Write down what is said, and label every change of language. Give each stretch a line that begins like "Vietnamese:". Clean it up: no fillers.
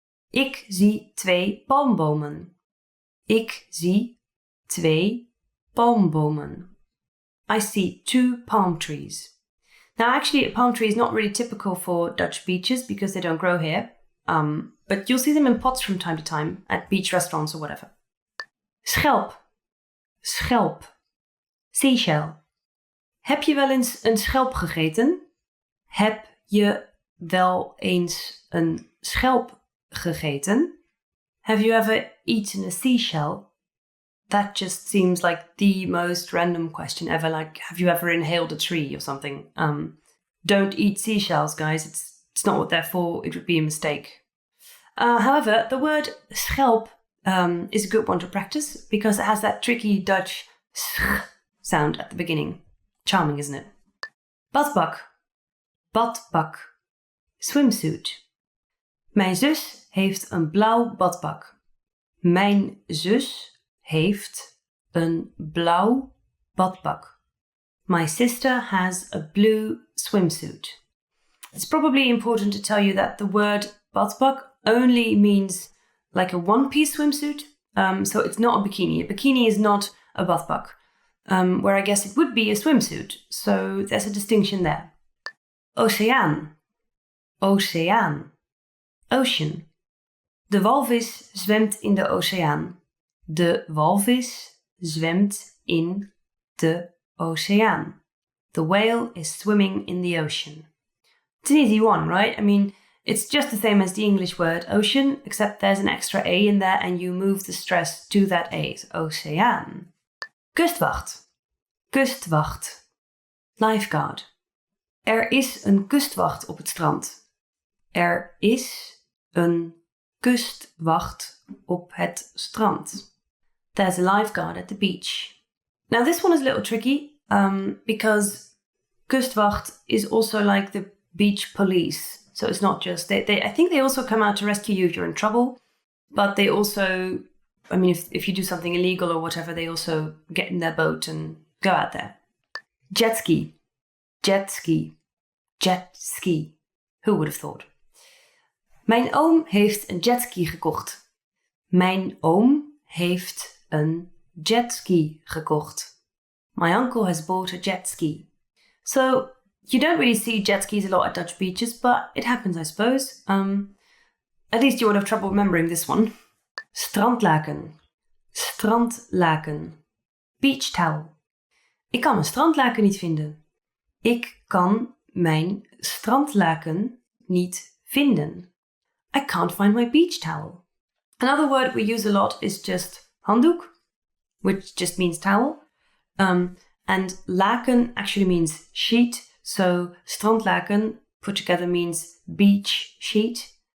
Dutch: Ik zie 2 palmbomen. Ik zie 2 palmbomen.
English: I see 2 palm trees. Now actually a palm tree is not really typical for Dutch beaches because they don't grow here. But you'll see them in pots from time to time at beach restaurants or whatever.
Dutch: Schelp, schelp, seashell. Heb je wel eens een schelp gegeten? Heb je wel eens een schelp gegeten?
English: Have you ever eaten a seashell? That just seems like the most random question ever. Like, have you ever inhaled a tree or something? Don't eat seashells, guys. It's not what they're for. It would be a mistake. However, the word schelp is a good one to practice because it has that tricky Dutch sch sound at the beginning. Charming, isn't it?
Dutch: Badpak, badpak, swimsuit. Mijn zus heeft een blauw badpak. Mijn zus heeft een blauw badpak.
English: My sister has a blue swimsuit. It's probably important to tell you that the word badpak only means like a one-piece swimsuit. So it's not a bikini. A bikini is not a badpak, where I guess it would be a swimsuit. So there's a distinction there.
Dutch: Oceaan, oceaan, ocean. De walvis zwemt in de oceaan. De walvis zwemt in de oceaan.
English: The whale is swimming in the ocean. It's an easy one, right? I mean, it's just the same as the English word ocean, except there's an extra A in there and you move the stress to that A.
Dutch: So, oceaan. Kustwacht. Kustwacht. Lifeguard. Er is een kustwacht op het strand. Er is een kustwacht op het strand.
English: There's a lifeguard at the beach. Now this one is a little tricky because kustwacht is also like the beach police. So it's not just, I think they also come out to rescue you if you're in trouble, but they also, I mean, if you do something illegal or whatever, they also get in their boat and go out there. Jet ski, jet ski, jet ski. Who would have thought?
Dutch: Mijn oom heeft een jetski gekocht. Mijn oom heeft een jetski gekocht.
English: My uncle has bought a jet ski. So, you don't really see jet skis a lot at Dutch beaches, but it happens, I suppose. At least you won't have trouble remembering this one.
Dutch: Strandlaken. Strandlaken. Beach towel. Ik kan mijn strandlaken niet vinden. Ik kan mijn strandlaken niet vinden.
English: I can't find my beach towel. Another word we use a lot is just handdoek, which just means towel. And laken actually means sheet. So strandlaken put together means beach sheet.